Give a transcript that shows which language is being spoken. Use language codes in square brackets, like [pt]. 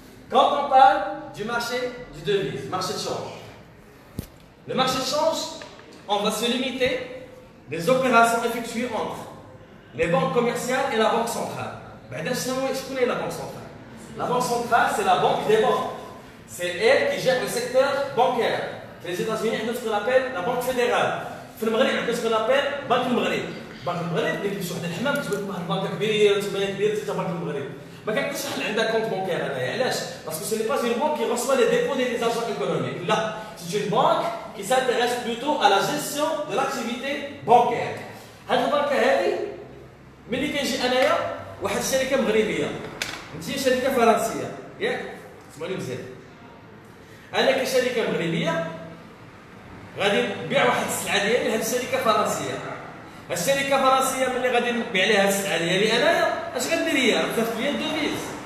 [fr] Quand on parle du marché du devise, marché de change, le marché de change, on va se limiter des opérations effectuées entre les banques commerciales et la banque centrale. Je connais la banque centrale. La banque centrale, c'est la banque des banques. C'est elle qui gère le secteur bancaire. Les États-Unis, ils ont ce qu'on appelle la Banque fédérale. [ar] في المغرب عندنا [fr] ce qu'on appelle [ar] بنك المغرب. بنك المغرب اللي كيمشيو واحد الحمام كتبان واحد البنكه كبيره تبان كبيره حتى بنك المغرب. ما كنقدرش شحال عندها كونت بانكير انايا علاش؟ باسكو سي ني با اون بانك كي [fr] reçoit les dépôts des agents économiques. لا c'est une banque qui s'intéresse plutôt à la gestion de l'activité bancaire. [ar] هاد البنكه هذه ملي كنجي انايا واحد الشركه مغربيه انت شركه فرنسيه ياك؟ اسمعوني مزيان. انا كشركه مغربيه غادي نبيع واحد السلعه ديالي لهاد الشركه الفرنسيه. الشركه الفرنسيه ملي غادي نبيع لها السلعه ديالي انايا اش غندير هي؟ غتصيفط لي الدوفيز.